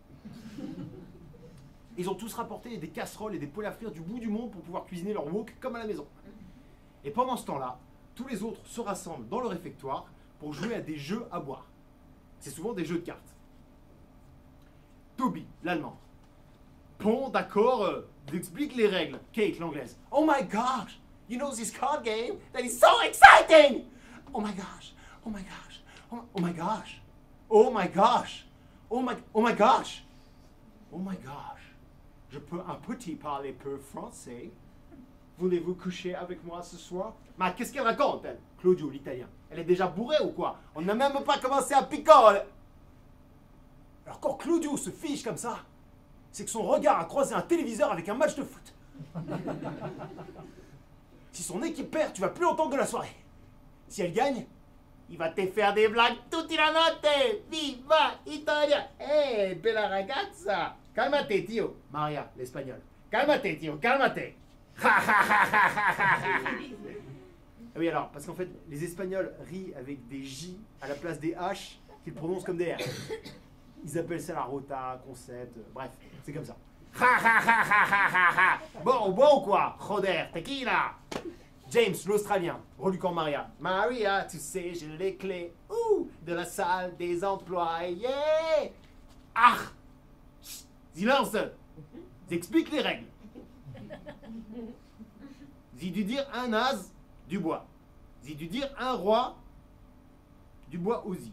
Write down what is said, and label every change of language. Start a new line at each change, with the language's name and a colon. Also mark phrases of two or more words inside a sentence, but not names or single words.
French: Ils ont tous rapporté des casseroles et des poêles à frire du bout du monde pour pouvoir cuisiner leur wok comme à la maison. Et pendant ce temps-là, tous les autres se rassemblent dans le réfectoire pour jouer à des jeux à boire. C'est souvent des jeux de cartes. Toby, l'allemand. Bon, d'accord, j'explique les règles. Kate, l'anglaise.
English: Oh my gosh, you know this card game? That is so exciting! Oh my gosh, oh my gosh, oh my gosh, oh my gosh, oh my gosh, oh my gosh.
French: Je peux un petit parler peu français. Voulez-vous coucher avec moi ce soir? Mais qu'est-ce qu'elle raconte, elle? Claudio, l'italien. Elle est déjà bourrée ou quoi? On n'a même pas commencé à picoler. Alors quand Claudio se fiche comme ça, c'est que son regard a croisé un téléviseur avec un match de foot. Si son équipe perd, tu vas plus entendre de la soirée. Si elle gagne, Il va te faire des blagues toute la notte.
Italian: Viva Italia. Eh, bella ragazza.
Spanish: Calmate, tio. Maria, l'espagnol. Calmate, tio, calmate.
French: Oui, alors, parce qu'en fait, les Espagnols rient avec des J à la place des H qu'ils prononcent comme des R. Ils appellent ça la rota, concept, bref, c'est comme ça. Bon, ou quoi?
Spanish: Joder, tequila.
French: James, l'Australien, reluquant Maria. Maria, tu sais, j'ai les clés de la salle des employés. Ah! Silence! J'explique les règles. Si tu dire un as, du bois. Si tu dire un roi, du bois aussi.